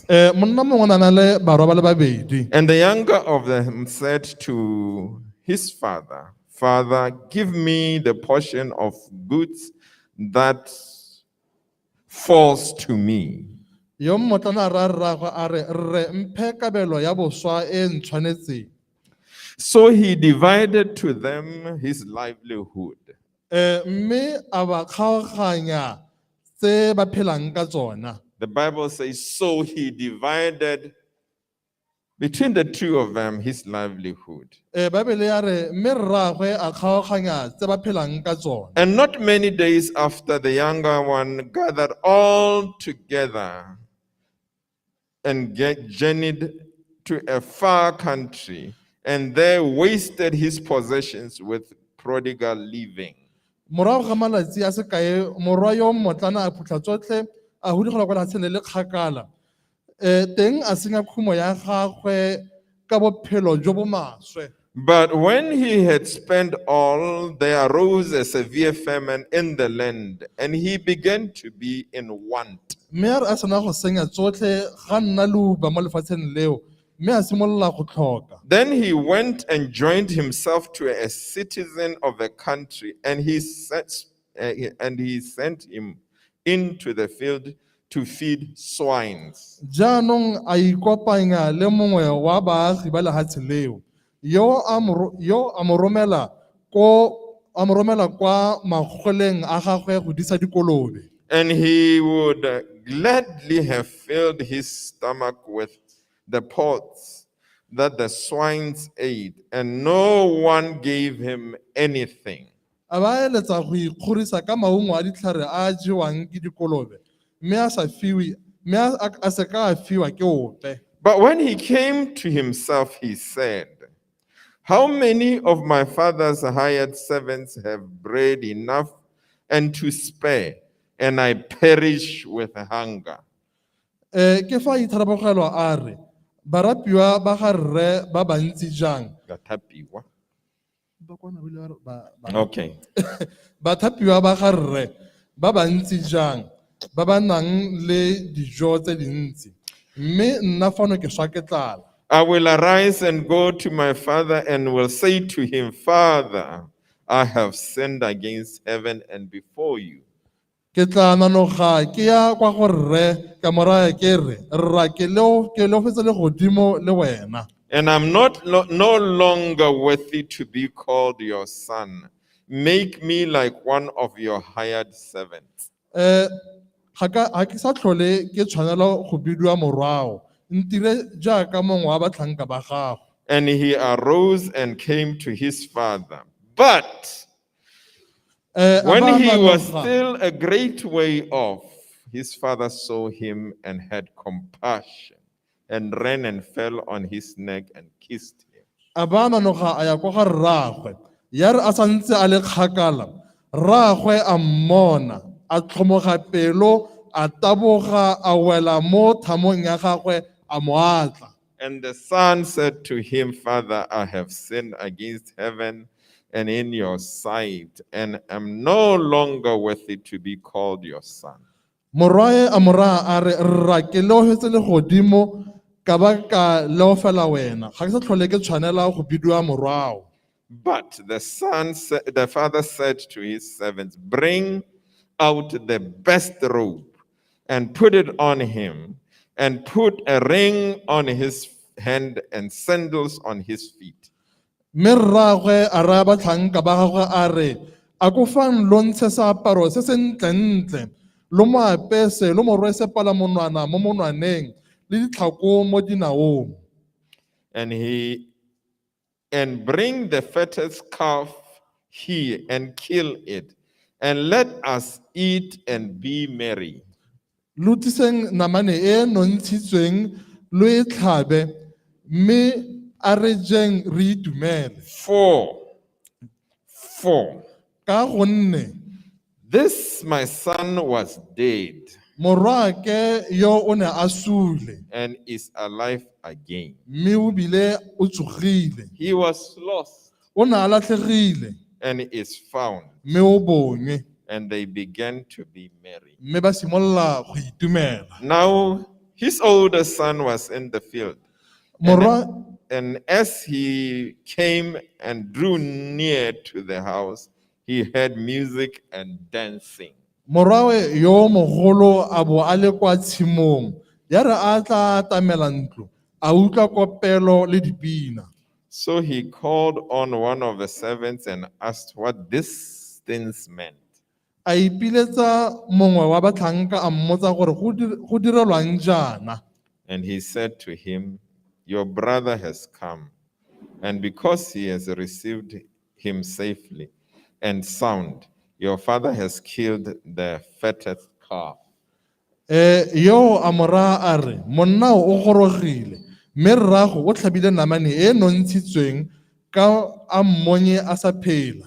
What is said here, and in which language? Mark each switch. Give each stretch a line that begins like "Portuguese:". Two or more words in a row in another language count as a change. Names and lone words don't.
Tswana: Monna mongwe o na le barwa ba le babedi.
English: And the younger of them said to his father, "Father, give me the portion of goods that falls to me."
Tswana: Yo mmotlana ra rragwe a re rre mphe kabelo ya boswa e ntshwanetseng.
English: So he divided to them his livelihood.
Tswana: Mme a ba kgaoganya tse ba phelang ka tsona.
English: The Bible says, so he divided between the two of them his livelihood.
Tswana: Bible ya re mme rragwe a kgaoganya tse ba phelang ka tsona.
English: And not many days after, the younger one gathered all together and journeyed to a far country, and there wasted his possessions with prodigal living.
Tswana: Morago ga malatsi a sekae morwa yo mmotlana a phutla tsotlhe a hudigela kwa lefatsheng le le kgakala. Teng a senya khumo ya gagwe ka bophelo jo bo maswe.
English: But when he had spent all, there arose a severe famine in the land, and he began to be in want.
Tswana: Mme a re a sena go senya tsotlhe ga nna leuba mo lefatsheng leo mme a simolola go tlhoka.
English: Then he went and joined himself to a citizen of the country, and he sent him into the field to feed swines.
Tswana: Jaanong a ikopanya le mongwe wa baagi ba lefatshe leo yo a mo romela kwa magoleng a gagwe go disa dikolobe.
English: And he would gladly have filled his stomach with the pods that the swines ate, and no one gave him anything.
Tswana: A ba eletsa go ikgorisa ka maungo a ditlhare a jewang ke dikolobe mme a sa fiwe mme a se ka a fiwa ke ope.
English: But when he came to himself, he said, how many of my father's hired servants have bread enough and to spare, and I perish with hunger?
Tswana: Ke fa itharabogelo a re, barapiwa ba ga rre ba bantsi jang. Gathapiwa. Ba kwana ba ile ba- Okay. Bathapiwa ba ga rre ba bantsi jang ba ba nang le dijo tse dintsi, mme nna fano ke swa ke tlala.
English: I will arise and go to my father and will say to him, Father, I have sinned against heaven and before you.
Tswana: Ke tla nanoga ke ya kwa go rre ka moraya ke re, rra ke leofetse le godimo le wena.
English: And I'm no longer worthy to be called your son. Make me like one of your hired servants.
Tswana: Ga ke sa tlhole ke tshwanela go bidiwa morwao, ntire jaaka mongwe wa batlhanka ba gago.
English: And he arose and came to his father. But when he was still a great way off, his father saw him and had compassion and ran and fell on his neck and kissed him.
Tswana: A ba nanoga a ya kwa ga rraagwe, ya re a santse a le kgakala, rraagwe a mmona, a tlhomoga pelo, a taboga, a wela mo thamong ya gagwe, a mo atla.
English: And the son said to him, Father, I have sinned against heaven and in your sight, and am no longer worthy to be called your son.
Tswana: Morwae a mo raya a re, rra ke leofetse le godimo ka ba ka leofela wena, ga ke sa tlhole ke tshwanela go bidiwa morwao.
English: But the father said to his servants, bring out the best robe and put it on him, and put a ring on his hand and sandals on his feet.
Tswana: Mme rraagwe a raya batlhanka ba gagwe a re, a ko fang lo ntshe seaparo se se ntlentle, lo mo apese, lo mo rwese palamonwana mo monwaneng le ditlhako mo dinaong.
English: And bring the fattest calf here and kill it, and let us eat and be merry.
Tswana: Lo tliseng namane e nontshitsweng lo e tlhabe, mme a re jeng re itumele.
English: For
Tswana: ka gonne
English: this my son was dead
Tswana: morwake yo o ne a sule,
English: and is alive again.
Tswana: mme o bile o tsogile.
English: He was lost
Tswana: O ne a latlhegile,
English: and is found.
Tswana: mme o bonwe.
English: And they began to be merry.
Tswana: Mme ba simolola go itumela.
English: Now his older son was in the field. And as he came and drew near to the house, he heard music and dancing.
Tswana: Morwae yo mogolo a bo a le kwa tshimong, ya re a tla atamela ntlo, a utlwa kopelo le dipina.
English: So he called on one of the servants and asked what these things meant.
Tswana: A ipiletsa mongwe wa batlhanka a mmotsa gore go direlwang jaana.
English: And he said to him, your brother has come, and because he has received him safely and sound, your father has killed the fattest calf.
Tswana: Yo a mo raya a re, monna o gorogile, mme rraago o tlhabile namane e nontshitsweng ka a mmonye a sa phela.